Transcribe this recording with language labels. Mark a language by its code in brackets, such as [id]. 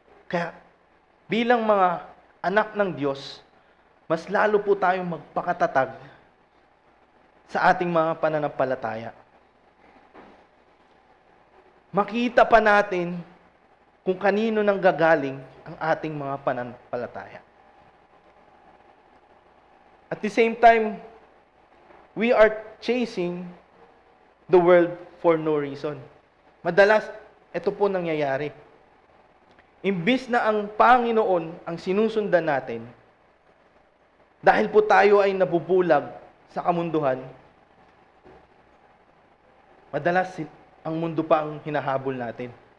[tl] Kaya bilang mga anak ng Diyos, mas lalo po tayong magpakatatag sa ating mga pananampalataya. Makita pa natin kung kanino nang gagaling ang ating mga pananampalataya. [en] At the same time, we are chasing the world for no reason. [tl] Madalas, ito po nangyayari. Imbis na ang Panginoon ang sinusundan natin, dahil po tayo ay nabubulag sa kamunduhan, madalas ang mundo pa ang hinahabol natin.